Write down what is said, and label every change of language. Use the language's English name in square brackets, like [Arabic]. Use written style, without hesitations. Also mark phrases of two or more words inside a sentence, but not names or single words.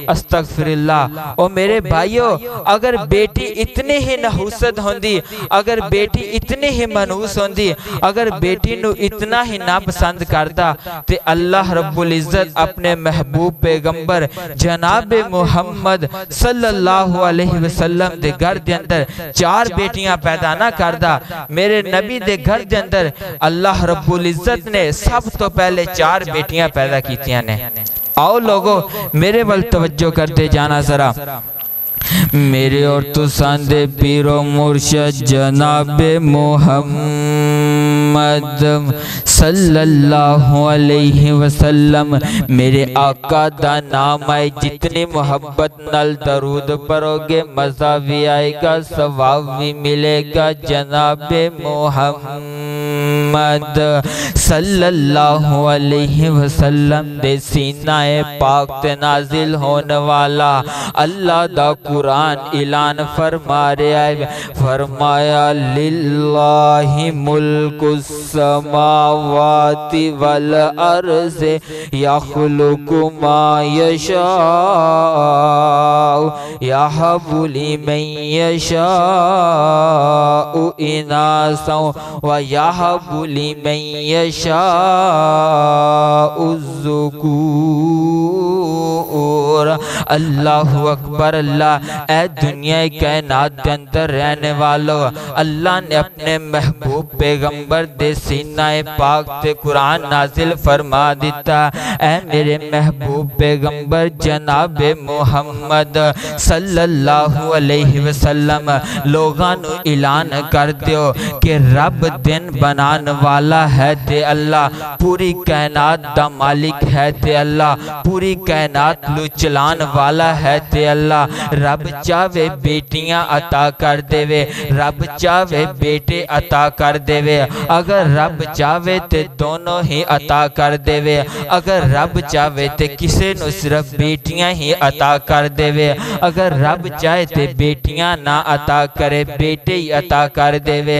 [Punjabi] استغفر اللہ۔ او میرے بھائیو، اگر بیٹی اتنی ہی نحوست ہوندی، اگر بیٹی اتنی ہی منحوس ہوندی، اگر بیٹی نوں اتنا ہی نا پسند کرتا، تے اللہ [Arabic] رب العزة [Punjabi] اپنے محبوب پیغمبر جناب محمد [Arabic] صلى الله عليه وسلم [Punjabi] دے گھر دے اندر 4 بیٹیاں پیدا نا کردا. میرے نبی دے گھر دے اندر اللہ [Arabic] رب العزة [Punjabi] نے سب توں پہلے 4 بیٹیاں پیدا کیتیاں نے. آؤ لوگو، میرے ول توجہ کرتے جانا ذرا. میرے اور تساندے پیر و مرشد جناب محمد [Arabic] صلى الله عليه وسلم [Punjabi] میرے آقا دا نام ہے. جتنی محبت نال درود پڑھو گے مزا بھی آئے گا، ثواب بھی ملے گا. جناب محمد [Arabic] صلى الله عليه وسلم [Punjabi] دے سینۂ پاک تے نازل ہونے والا اللہ دا قرآن اعلان فرما رہا ہے، فرمایا [Arabic] لله ملك السماوات والأرض يخلق ما يشاء يهب لمن يشاء إناثا ويهب لمن يشاء الذكور. الله أكبر. [Punjabi] اللہ اے دنیا کائنات کے اندر رہنے والو، اللہ نے اپنے محبوب پیغمبر دے سینۂ پاک تے قرآن نازل فرما دتا. اے میرے محبوب پیغمبر جناب محمد [Arabic] صلى الله عليه وسلم [Punjabi] لوگاں نوں اعلان کر دیو کہ رب دن بنانے والا ہے تے اللہ، پوری کائنات دا مالک ہے تے اللہ، پوری کائنات لوں چلان والا ہے تے اللہ. رب چاہے بیٹیاں عطا کر دیوے، رب چاہے بیٹے عطا کر دیوے، اگر رب چاہے تے دونوں ہی عطا کر دیوے، اگر رب چاہے تے کسی نوں صرف بیٹیاں ہی عطا کر دیوے، اگر رب چاہے تے بیٹیاں نا عطا کرے بیٹے ہی عطا کر دیوے.